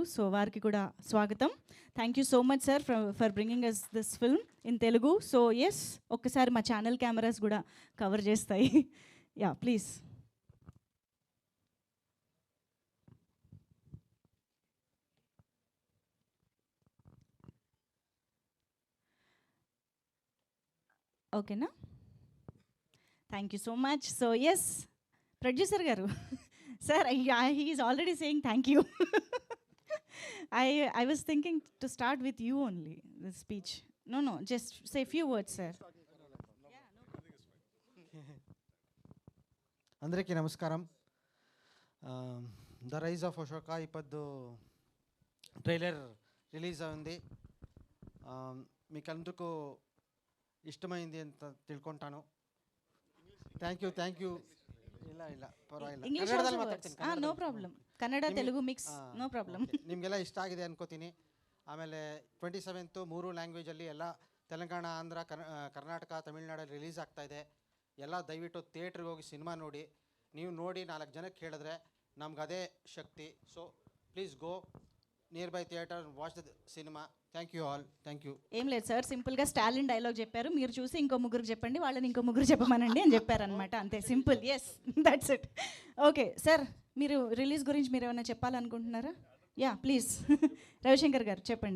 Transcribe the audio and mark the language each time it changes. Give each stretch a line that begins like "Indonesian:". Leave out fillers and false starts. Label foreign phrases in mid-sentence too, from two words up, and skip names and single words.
Telugu: సో వారికి కూడా స్వాగతం.
English: thank you so much sir for bringing us this film in Telugu. so yes,
Telugu: ఒక్కసారి మా
English: channel cameras
Telugu: కూడా కవర్ చేస్తాయి.
English: ya please. ఓకేనా? thank you so much. so yes, producer గారు sir, he is already saying thank you. I was thinking to start with you only, the speech. No, just say a few words, sir.
Telugu: అందరికీ నమస్కారం. ద రైజ్ ఆఫ్ అశోక ఇప్పుడు
English: trailer release
Telugu: అయింది. మీకందరికీ ఇష్టమైంది
Kannada: ಅಂತ ತಿಳ್ಕೊಂತಾನು.
English: thank you
Kannada: ಇಲ್ಲ ಪರವಾಗಿಲ್ಲ, ಇಂಗ್ಲಿಷ್ ಕನ್ನಡದಲ್ಲಿ ಮಾತಾಡ್ತೀನಿ.
English: no problem,
Kannada: ಕನ್ನಡ ತೆಲುಗು ಮಿಕ್ಸ್,
English: no problem.
Kannada: ನಿಮಗೆಲ್ಲ ಇಷ್ಟ ಆಗಿದೆ ಅನ್ಕೋತೀನಿ. ಆಮೇಲೆ 27th 3 ಲ್ಯಾಂಗ್ವೇಜಲ್ಲಿ ಎಲ್ಲ ತೆಲಂಗಾಣ, ಆಂಧ್ರ, ಕರ್ನಾಟಕ, ತಮಿಳ್ನಾಡಲ್ಲಿ ರಿಲೀಸ್ ಆಗ್ತಾ ಇದೆ. ಎಲ್ಲ ದಯವಿಟ್ಟು ಥಿಯೇಟ್ರಿಗೆ ಹೋಗಿ ಸಿನಿಮಾ ನೋಡಿ. ನೀವು ನೋಡಿ 4 ಜನಕ್ಕೆ ಹೇಳಿದ್ರೆ ನಮ್ಗೆ ಅದೇ ಶಕ್ತಿ.
English: so please go near by theatre, watch the cinema. thank you all. thank you.
Telugu: ఏం లేదు సార్, సింపుల్గా స్టాలిన్ డైలాగ్ చెప్పారు, మీరు చూసి ఇంకో ముగ్గురికి చెప్పండి, వాళ్ళని ఇంకో ముగ్గురు చెప్పమనండి అని చెప్పారనమాట, అంతే సింపుల్.
English: yes, that's it.
Telugu: ఓకే సార్, మీరు రిలీజ్ గురించి మీరు ఏమైనా చెప్పాలనుకుంటున్నారా?
English: ya please.
Telugu: రవిశంకర్ గారు చెప్పండి.